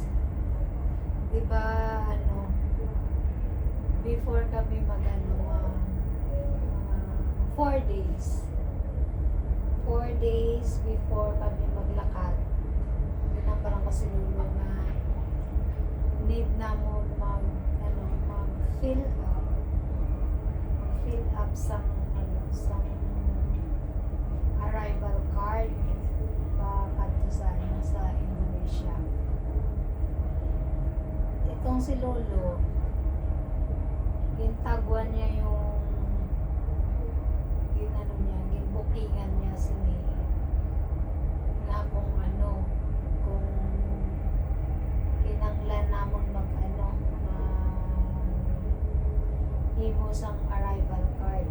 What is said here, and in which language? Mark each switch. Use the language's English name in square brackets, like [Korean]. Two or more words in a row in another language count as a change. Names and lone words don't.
[Hiligaynon] Diba before kami 4 days. 4 days before kami maglakad. Ginamparan ko si Lulu na need na mo mag-fill up sa [English] arrival card [Hiligaynon] kadto sa Indonesia. Itong si Lolo, gintagwan niya ginbookingan niya na kung kinanglan namon himo sang [English] arrival card.